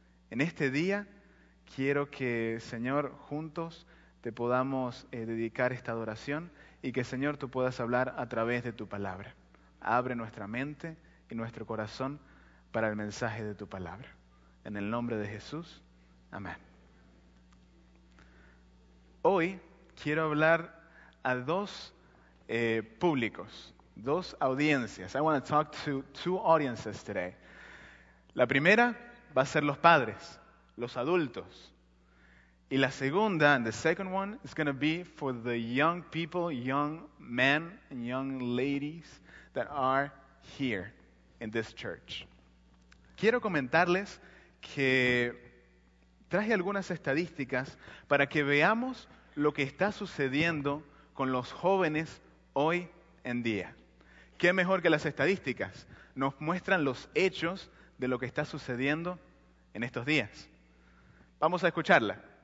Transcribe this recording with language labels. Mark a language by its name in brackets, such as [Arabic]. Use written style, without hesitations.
[Spanish] En este día quiero que, Señor, juntos te podamos dedicar esta adoración y que, Señor, tú puedas hablar a través de tu palabra. Abre nuestra mente y nuestro corazón para el mensaje de tu palabra. En el nombre de Jesús, amén. Hoy quiero hablar a dos públicos. 2 audiencias. [English] I want to talk to 2 audiences today. [Spanish] La primera va a ser los padres, los adultos. Y la segunda, [English] and the second one, is going to be for the young people, young men and young ladies that are here in this church. [Spanish] Quiero comentarles que traje algunas estadísticas para que veamos lo que está sucediendo con los jóvenes hoy en día. ¿Qué mejor que las estadísticas? Nos muestran los hechos de lo que está sucediendo en estos días. Vamos a escucharla.